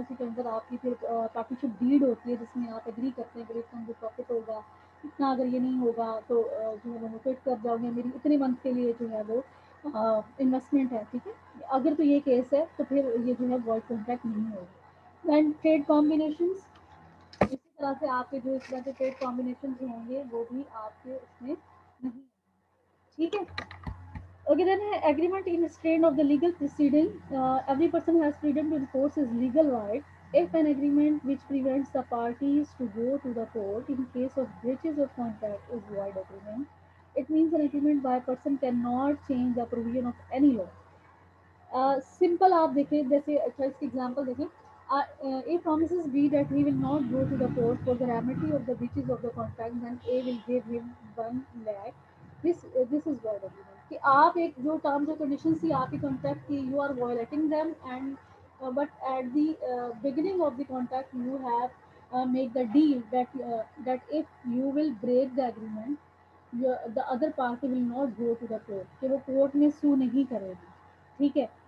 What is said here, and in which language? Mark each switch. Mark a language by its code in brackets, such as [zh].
[ur] اسی کے اندر آپ کی پھر پارٹنرشپ ڈیڈ ہوتی ہے جس میں آپ اگری کرتے ہیں کہ اتنا مجھے پروفٹ ہوگا اتنا اگر یہ نہیں ہوگا تو جو ہے وہ کوئٹ کر جاؤ گے میری اتنے منتھ کے لیے جو ہے وہ انویسٹمنٹ ہے. ٹھیک ہے. اگر تو یہ کیس ہے تو پھر یہ جو ہے وائڈ کانٹریکٹ نہیں ہوگا. دین ٹریڈ کمبینیشنز اسی طرح سے آپ کے جو اس طرح کے ٹریڈ کمبینیشنز ہوں گے وہ بھی آپ کے اس میں نہیں. ٹھیک ہے. [en] Okay, then agreement in strain of the legal proceeding. Every person has freedom to enforce his legal right. If an agreement which prevents the parties to go to the court in case of breaches of contract is void agreement, it means an agreement by a person cannot change the provision of any law. [ur] Simple آپ دیکھیں جیسے اچھا اس کی example دیکھیں. [en] A promises B that he will not go to the court for the remedy of the breaches of the contract, then A will give him 1 lakh. This is void agreement. [ur] کہ آپ ایک جو terms اور conditions تھی آپ کی contract کی [en] you are violating them and but at the beginning of the contract you have make the deal that if you will break the agreement the other party will not go to the court [ur] کہ وہ court میں سو نہیں کرے گی. ٹھیک ہے.